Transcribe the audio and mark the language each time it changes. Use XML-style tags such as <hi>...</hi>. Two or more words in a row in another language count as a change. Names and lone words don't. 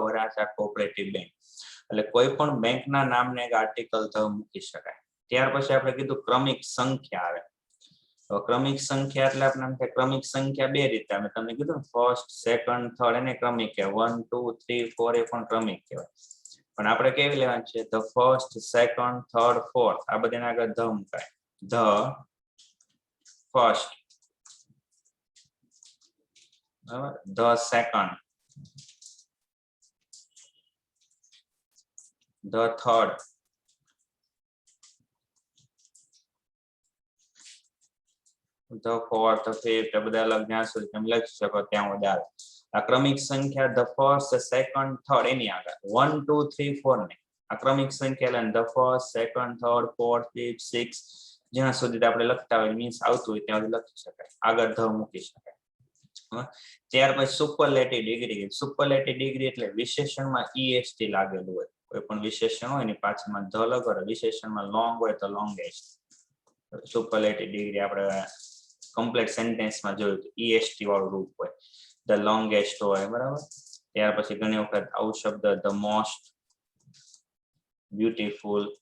<gu>વરાછા</gu> <en>cooperative bank</en> <gu>એટલે કોઈ પણ બેંકના નામને એક આર્ટિકલ ધ મૂકી શકાય ત્યાર પછી આપણે કીધું ક્રમિક સંખ્યા આવે તો ક્રમિક સંખ્યા એટલે આપણે ક્રમિક સંખ્યા બે રીતે અમે તમને કીધું</gu> <en>first second third</en> <gu>એને ક્રમિક કહેવાય 1 2 3 4 એ પણ ક્રમિક કહેવાય પણ આપણે કેવી લેવાની છે</gu> <en>the first second third fourth</en> <gu>આ બધાને આગળ ધ મુકાય</gu> <en>the first the second the third the fourth the fifth</en> <gu>બધા અલગ જ્યાં સુધી તમે લખી શકો ત્યાં વધારે આ ક્રમિક સંખ્યા</gu> <en>the first second third</en> <gu>એની આગળ 1 2 3 4 ને આ ક્રમિક સંખ્યા એટલે</gu> <en>the first second third fourth fifth sixth</en> <gu>જ્યાં સુધી આપણે લખતા હોય મીન્સ આવતું હોય ત્યાં સુધી લખી શકાય આગળ ધ મૂકી શકાય ત્યાર પછી</gu> <en>superlative degree</en> <gu>એટલે વિશેષણમાં est લાગેલું હોય કોઈ પણ વિશેષણ હોય એની પાછળમાં ધ લગાડો વિશેષણમાં લોંગ હોય તો લોંગેસ્ટ</gu> <en>superlative degree</en> <gu>આપણે</gu> <en>complete sentence</en> <gu>જોયું તો est વાળું રૂપ હોય</gu> <en>the longest</en> <gu>હોય બરાબર ત્યાર પછી ઘણી વખત આવું શબ્દ</gu> <en>the most beautiful</en>